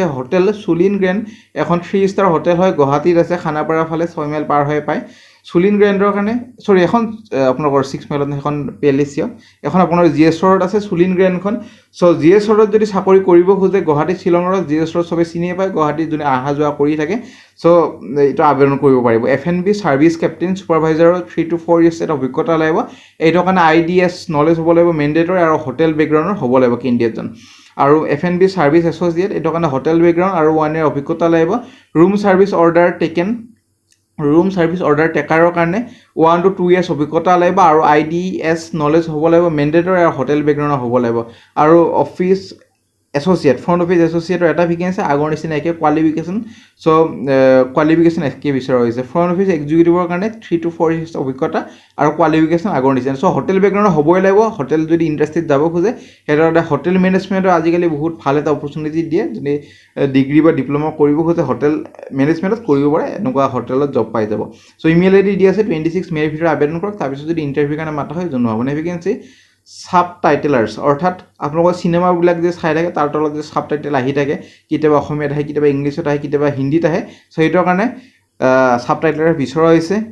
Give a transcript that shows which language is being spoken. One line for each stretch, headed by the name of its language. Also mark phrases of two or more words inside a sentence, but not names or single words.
Assamese: হোটেল চুলিন গ্ৰেণ্ড এখন
English: 3 star hotel
Assamese: হয় গুৱাহাটীত আছে খানাপাৰা ফালে 6 মাইল পাৰ হৈ পায় চুলিন গ্ৰেণ্ডৰ কাৰণে সৰি এখন আপোনালোকৰ 6 মাইলত এখন পেলেচিয়া এখন আপোনাৰ GS ৰোড আছে চুলিন গ্ৰেণ্ডখন চ' GS ৰোডত যদি চাকৰি কৰিব খোজে গুৱাহাটী শ্বিলঙৰ GS ৰোড চবে চিনিয়ে পায় গুৱাহাটীত যোনে অহা যোৱা কৰি থাকে চ' এইটো আবেদন কৰিব পাৰিব
English: F&B service captain supervisor 3 to 4 years
Assamese: এটা অভিজ্ঞতা লাগিব এইটো কাৰণে
English: IDS knowledge
Assamese: হ'ব লাগিব মেণ্ডেটৰী আৰু
English: hotel background
Assamese: হ'ব লাগিব কেণ্ডিডেটজন আৰু
English: F&B service associate
Assamese: এইটো কাৰণে
English: hotel background
Assamese: আৰু
English: 1 year
Assamese: অভিজ্ঞতা লাগিব
English: room service order
Assamese: টেকাৰৰ কাৰণে
English: 1 to 2 years
Assamese: অভিজ্ঞতা লাগিব আৰু
English: IDS knowledge
Assamese: হ'ব লাগিব মেণ্ডেটৰী আৰু
English: hotel background
Assamese: হ'ব লাগিব আৰু
English: office associate front office associate
Assamese: এটা ভেকেঞ্চি আগৰ নিচিনা একে কোৱালিফিকেশ্যন চ' কোৱালিফিকেশ্যন একে বিচৰা হৈছে
English: front office executive
Assamese: কাৰণে
English: 3 to 4 years
Assamese: অভিজ্ঞতা আৰু কোৱালিফিকেশ্যন আগৰ নিচিনা চ'
English: hotel background
Assamese: হ'বই লাগিব হোটেল যদি ইণ্ডাষ্ট্ৰীত যাব খোজে সিহঁতৰ
English: hotel management
Assamese: আজিকালি বহুত ভাল এটা অপৰচুনিটি দিয়ে যদি ডিগ্ৰী বা ডিপ্ল'মা কৰিব খোজে
English: hotel management
Assamese: কৰিব পাৰে এনেকুৱা হোটেলত জব পাই যাব চ'
English: email ID
Assamese: দি আছে 26 মে'ৰ ভিতৰত আবেদন কৰক তাৰপিছত যদি ইণ্টাৰভিউৰ কাৰণে মাতা হয় জনোৱা হ'ব নে ভেকেঞ্চি সাবটাইটেলাৰ্ছ অৰ্থাৎ আপোনালোকৰ চিনেমাবিলাক যে চাই থাকে তাৰ তলত যে সাবটাইটেল আহি থাকে কেতিয়াবা অসমীয়াত আহে কেতিয়াবা ইংলিছত আহে কেতিয়াবা হিন্দীত আহে চ' সেইটোৰ কাৰণে সাবটাইটেলাৰ বিচৰা হৈছে